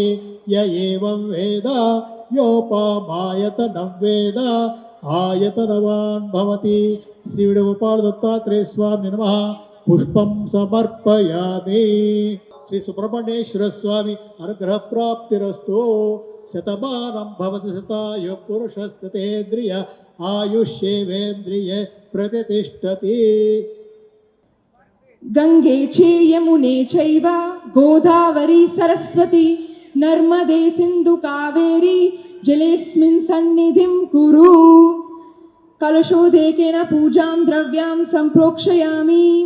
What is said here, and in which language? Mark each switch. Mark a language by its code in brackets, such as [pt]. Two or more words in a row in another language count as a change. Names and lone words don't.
[sa] य एवं वेद योपामायतनं वेद आयतनवान् भवति. श्री विडवपाल दत्तात्रेय स्वामि नमः पुष्पं समर्पयामि. श्री सुब्रह्मण्येश्वर स्वामि अनुग्रह प्राप्तिरस्तु. शतमानं भवति शतायु पुरुषस्तेन्द्रिय आयुष्येवेन्द्रिय प्रतिष्ठति. गंगे चे यमुने चैव गोदावरी सरस्वती नर्मदे सिंधु कावेरी जलेस्मिन् सन्निधिं कुरु. कलशोदकेन पूजां द्रव्यां संप्रोक्षयामि.